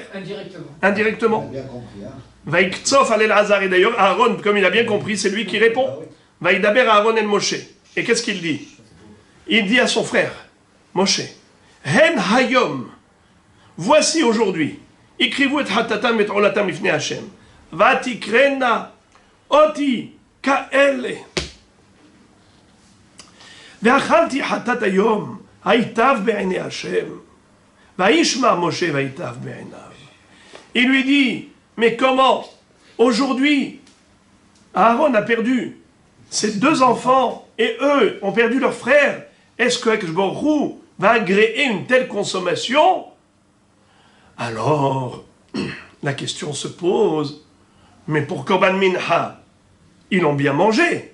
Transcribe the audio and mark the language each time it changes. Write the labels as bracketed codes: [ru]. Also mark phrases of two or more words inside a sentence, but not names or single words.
[fr] Indirectement. On a bien compris, hein. [he] ויקצף על אלעזר, [fr] et d'ailleurs Aaron, comme il a bien compris, c'est lui qui répond. [he] וידבר אהרן אל משה. [fr] Et qu'est-ce qu'il dit? Il dit à son frère, Moshe, [he] הן היום, [fr] voici aujourd'hui, écrivez [he] את חטאתם ואת עלתם לפני השם, ותקראנה אתי כאלה. ואכלתי חטאת היום, היטב בעיני השם, וישמע משה ויטב בעיניו. [fr] Il lui dit, mais comment, aujourd'hui, Aaron a perdu ses deux enfants, et eux ont perdu leur frère. Est-ce que [he] הקדוש ברוך הוא [fr] va agréer une telle consommation? Alors, la question se pose, mais pour [he] קרבן מנחה, [fr] ils ont bien mangé.